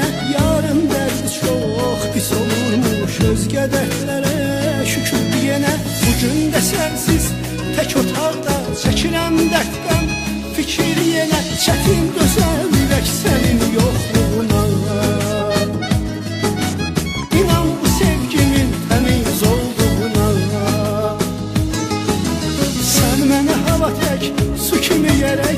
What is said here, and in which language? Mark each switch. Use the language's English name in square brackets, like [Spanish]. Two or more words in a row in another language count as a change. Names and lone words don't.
[Turkish] Yarın derdi çok pis olurmuş, özge dertlere şükür yine. [Azerbaijani] Bugün de sensiz tek otaqda çəkirəm dərddən fikir yenə. Çətin gözəllik sənin yoxluğuna. İnan bu sevgimin təmiz olduğuna. Sən mənə hava tək, su kimi gerek.